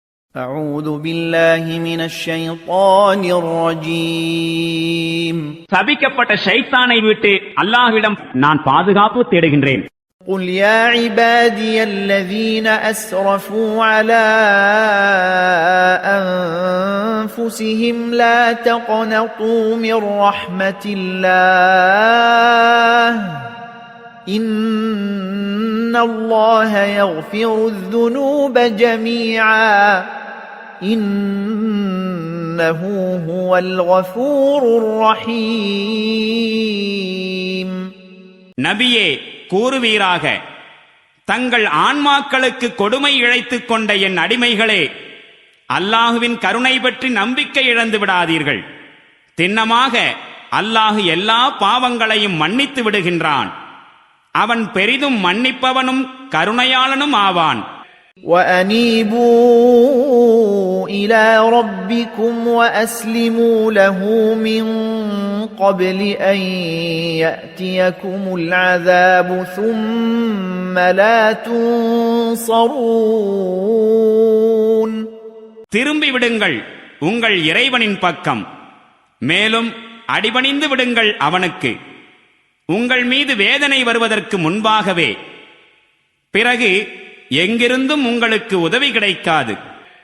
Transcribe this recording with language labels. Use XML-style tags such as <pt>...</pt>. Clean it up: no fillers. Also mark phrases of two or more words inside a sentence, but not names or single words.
<ar>أعوذ بالله من الشيطان الرجيم</ar> <ta>சபிக்கப்பட்ட ஷைத்தானை விட்டு அல்லாஹ்விடம் நான் பாதுகாப்பு தேடுகின்றேன்.</ta> <ar>قل يا عبادي الذين أسرفوا على أنفسهم لا تقنطوا من رحمة الله إن الله يغفر الذنوب جميعا إنه هو الغفور الرحيم.</ar> <ta>நபியே கூறுவீராக, தங்கள் ஆன்மாக்களுக்கு கொடுமை இழைத்துக் கொண்ட என் அடிமைகளே, அல்லாஹுவின் கருணை பற்றி நம்பிக்கை இழந்து விடாதீர்கள். திண்ணமாக அல்லாஹு எல்லா பாவங்களையும் மன்னித்து விடுகின்றான். அவன் பெரிதும் மன்னிப்பவனும் கருணையாளனும் ஆவான்.</ta> <ar>وَأَنِيبُوا إِلَى رَبِّكُمْ وَأَسْلِمُوا لَهُ مِنْ قَبْلِ أَنْ يَأْتِيَكُمُ الْعَذَابُ ثُمَّ لَا تُنْصَرُونَ.</ar> <ta>திரும்பி விடுங்கள் உங்கள் இறைவனின் பக்கம், மேலும் அடிபணிந்து விடுங்கள் அவனுக்கு, உங்கள் மீது வேதனை வருவதற்கு முன்பாகவே. பிறகு எங்கிருந்தும் உங்களுக்கு உதவி கிடைக்காது.</ta>